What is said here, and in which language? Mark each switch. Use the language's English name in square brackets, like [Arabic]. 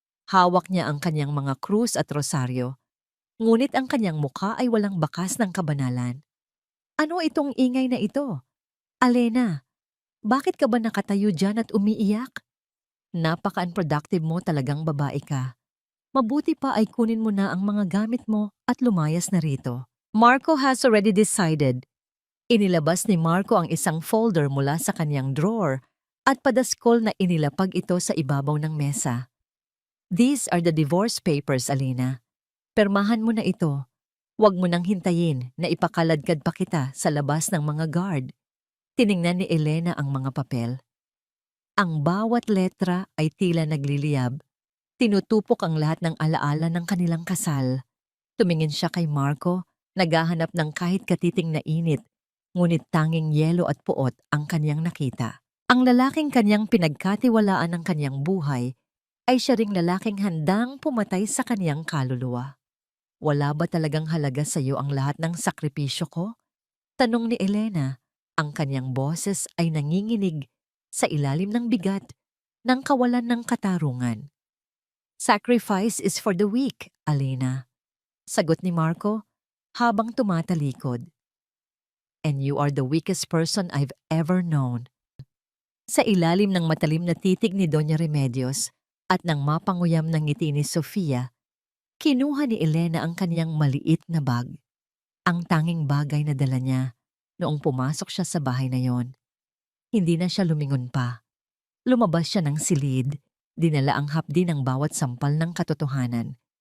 [Filipino] Hawak niya ang kanyang mga krus at rosaryo, ngunit ang kanyang mukha ay walang bakas ng kabanalan. Ano itong ingay na ito? Alena, bakit ka ba nakatayo dyan at umiiyak? Napaka-unproductive mo, talagang babae ka. Mabuti pa ay kunin mo na ang mga gamit mo at lumayas na rito. [English] Marco has already decided. [Filipino] Inilabas ni Marco ang isang folder mula sa kanyang drawer at padaskol na inilapag ito sa ibabaw ng mesa. [English] These are the divorce papers, Alena. [Filipino] Permahan mo na ito. Huwag mo nang hintayin na ipakaladkad pa kita sa labas ng mga guard. Tiningnan ni Elena ang mga papel. Ang bawat letra ay tila nagliliyab. Tinutupok ang lahat ng alaala ng kanilang kasal. Tumingin siya kay Marco, naghahanap ng kahit katiting na init, ngunit tanging yelo at puot ang kanyang nakita. Ang lalaking kanyang pinagkatiwalaan ng kanyang buhay ay siya ring lalaking handang pumatay sa kanyang kaluluwa. Wala ba talagang halaga sa iyo ang lahat ng sakripisyo ko? Tanong ni Elena. Ang kanyang boses ay nanginginig sa ilalim ng bigat ng kawalan ng katarungan. [English] Sacrifice is for the weak, Alena. [Filipino] Sagot ni Marco habang tumatalikod. [English] And you are the weakest person I've ever known. [Filipino] Sa ilalim ng matalim na titig ni Doña Remedios at ng mapanguyam ng ngiti ni Sofia, kinuha ni Elena ang kanyang maliit na bag. Ang tanging bagay na dala niya noong pumasok siya sa bahay na yon. Hindi na siya lumingon pa. Lumabas siya ng silid, dinala ang hapdi ng bawat sampal ng katotohanan.